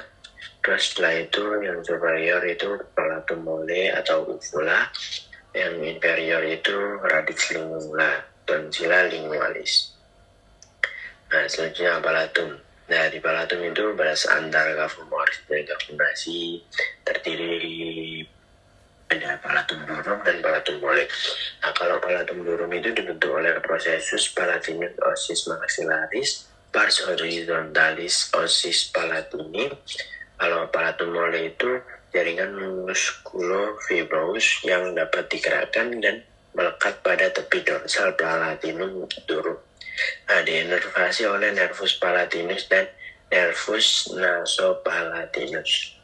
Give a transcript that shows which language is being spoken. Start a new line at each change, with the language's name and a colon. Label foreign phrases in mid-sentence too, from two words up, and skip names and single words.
Indonesian: Terus setelah itu yang superior itu
Latin: palatum mole
Indonesian: atau uvula, yang inferior itu
Latin: radix lingula, tonsilla lingualis.
Indonesian: Nah, selanjutnya palatum. Nah, di palatum itu batas antar
Latin: cavum oris
Indonesian: dan
Latin: cavum nasi
Indonesian: terdiri ada
Latin: palatum durum
Indonesian: dan
Latin: palatum molek.
Indonesian: Nah, kalau
Latin: palatum durum
Indonesian: itu dibentuk oleh
Latin: processus palatinus ossis maxillaris, pars horizontalis ossis palatini.
Indonesian: Kalau
Latin: palatum molek
Indonesian: itu jaringan muskulofibrous yang dapat digerakkan dan melekat pada tepi dorsal
Latin: palatinum durum.
Indonesian: Nah, diinervasi oleh
Latin: nervus palatinus
Indonesian: dan
Latin: nervus nasopalatinus.